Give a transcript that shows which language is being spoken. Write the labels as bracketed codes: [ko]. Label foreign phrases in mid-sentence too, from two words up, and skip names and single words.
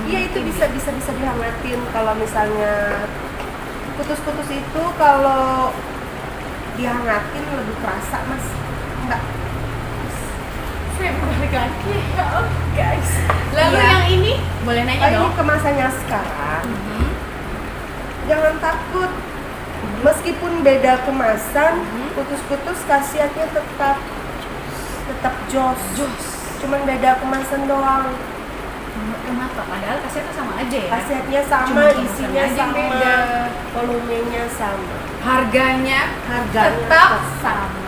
[id] Iya itu bisa dihangatin. Kalau misalnya kutus-kutus itu kalau dihangatin lebih kerasa Mas. Enggak. Saya balik lagi ya guys. Lalu Iya. yang ini boleh nanya dong? Ini kemasannya sekarang. Jangan takut. Meskipun beda kemasan, kutus-kutus khasiatnya tetap jos. Cuman beda kemasan doang. Kenapa? Padahal khasiatnya sama aja ya? Khasiatnya sama, Cuma isinya kemasannya aja sama, beda. volumenya sama. Harganya tetap sama.